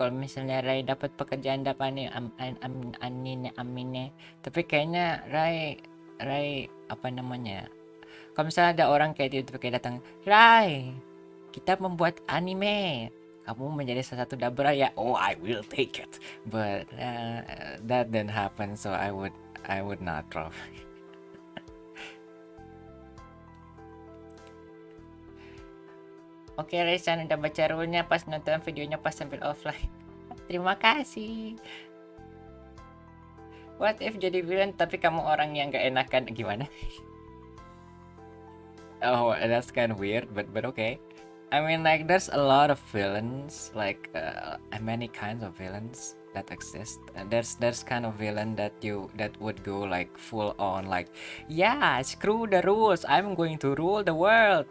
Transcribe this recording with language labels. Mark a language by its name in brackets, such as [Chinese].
[Indonesian] Kalau misalnya Rai dapat pekerjaan dub anime, tapi kayaknya Rai apa namanya? Kalau misalnya ada orang kayak itu kayak datang, Rai, kita membuat anime, kamu menjadi salah satu dubber ya. [English] Oh, I will take it. But that didn't happen, so I would not drop. [Indonesian] Oke, Resan udah baca rule-nya pas nonton videonya pas sambil offline. Terima kasih. [English] What if [Indonesian] jadi villain tapi kamu orang yang gak enakan, gimana? [English] Oh, that's kind of weird, but okay. I mean, like, there's a lot of villains, like many kinds of villains that exist. And there's kind of villain that would go like full on, like, yeah, screw the rules, I'm going to rule the world.